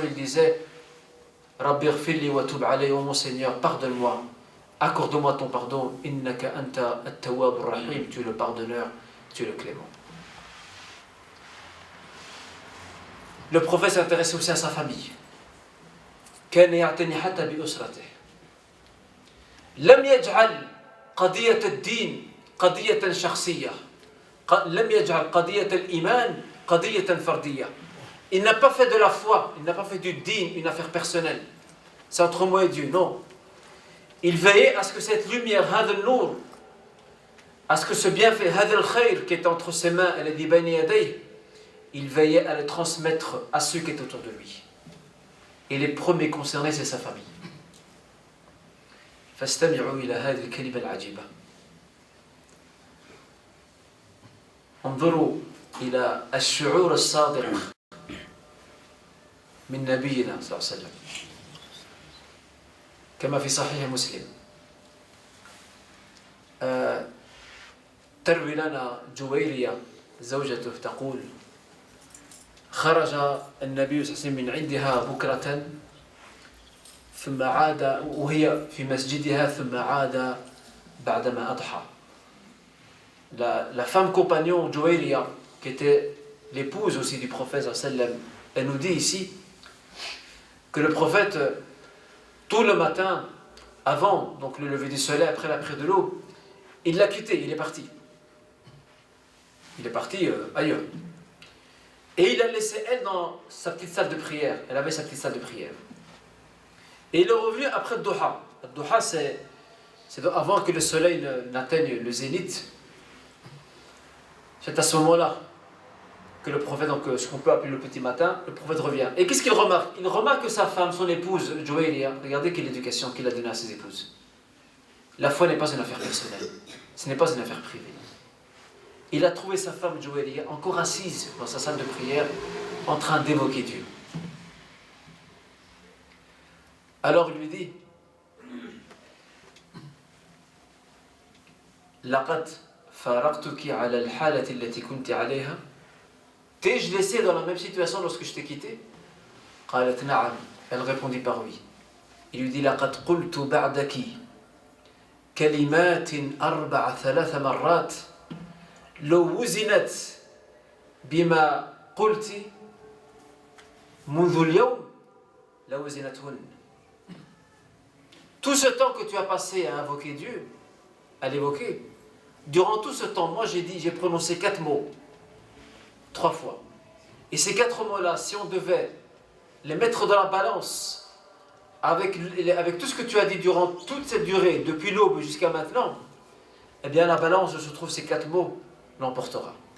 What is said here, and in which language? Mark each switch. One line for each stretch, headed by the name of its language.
French: Il disait,
Arabic: Rabbi ighfirli wa tub alayhi,
French: oh mon Seigneur, pardonne-moi, accorde-moi ton pardon,
Arabic: innaka anta at-tawwab ar-rahim,
French: tu es le pardonneur, tu es le clément. Le prophète s'intéressait aussi à sa famille.
Arabic: كان يعتني حتى بأسرته. لم يجعل قضية الدين قضية شخصية. لم يجعل قضية الإيمان قضية فردية.
French: Il n'a pas fait de la foi, il n'a pas fait du din une affaire personnelle. C'est entre moi et Dieu, non. Il veillait à ce que cette lumière,
Arabic: هذا النور,
French: à ce que ce bienfait,
Arabic: هذا الخير
French: qui est entre ses mains, elle est dit
Arabic: بين يديه,
French: il veillait à le transmettre à ceux qui étaient autour de lui. Et les premiers concernés, c'est sa famille.
Arabic: فاستمعوا إلى هذه الكلمة العجيبة. انظروا إلى الشعور الصادق من نبينا صلى الله عليه وسلم كما في صحيح مسلم. تروي لنا جويرية زوجته تقول خرج النبي صلى الله عليه وسلم من عندها بكرة ثم عاد وهي في مسجدها ثم عاد بعدما أضحى.
French: La femme compagnon Jouairia, qui était l'épouse aussi du prophète sallam, elle nous dit ici que le prophète, tout le matin, avant donc le lever du soleil, après la prière de l'aube, il l'a quitté, il est parti. Il est parti ailleurs. Et il l'a laissé elle dans sa petite salle de prière. Elle avait sa petite salle de prière. Et il est revenu après le Doha. Le Doha, c'est avant que le soleil n'atteigne le zénith. C'est à ce moment-là que le prophète, donc ce qu'on peut appeler le petit matin, le prophète revient. Et qu'est-ce qu'il remarque? Il remarque que sa femme, son épouse, Jouairia, regardez quelle éducation qu'il a donnée à ses épouses. La foi n'est pas une affaire personnelle. Ce n'est pas une affaire privée. Il a trouvé sa femme Jouairia encore assise dans sa salle de prière, en train d'évoquer Dieu. Alors il lui dit,
Arabic: لقد فارقتك على الحالة التي كنت عليها.
French: T'ai-je laissé dans la même situation lorsque je t'ai quitté?
Arabic: قالت نعم.
French: Elle répondit par oui. Il lui dit
Arabic: لقد قلت بعدك كلمات 3 مرات لو وزنت بما قلت منذ اليوم لوزنتهن.
French: Tout ce temps que tu as passé à invoquer Dieu, à l'évoquer, durant tout ce temps, moi j'ai prononcé 4 mots, 3 fois. Et ces 4 mots-là, si on devait les mettre dans la balance avec tout ce que tu as dit durant toute cette durée, depuis l'aube jusqu'à maintenant, eh bien la balance où se trouvent ces 4 mots l'emportera.